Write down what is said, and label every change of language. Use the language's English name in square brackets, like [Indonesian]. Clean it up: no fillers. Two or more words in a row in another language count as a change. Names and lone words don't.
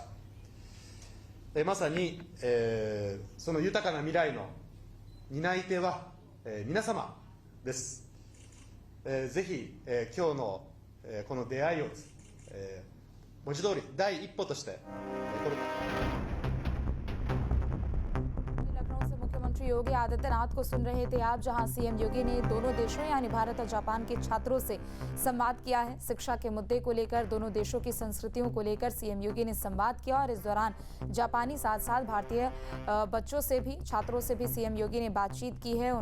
[Japanese] まさにその豊かな未来の担い手は皆様です。ぜひ今日のこの出会いを文字通り第一歩として [Hindi] लखनऊ से मुख्यमंत्री योगी आदित्यनाथ को सुन रहे थे आप, जहां सीएम योगी ने दोनों देशों यानी भारत और जापान के छात्रों से संवाद किया है। शिक्षा के मुद्दे को लेकर, दोनों देशों की संस्कृतियों को लेकर सीएम योगी ने संवाद किया और इस दौरान जापानी साथ साथ भारतीय बच्चों से भी, छात्रों से भी सीएम योगी ने बातचीत की है।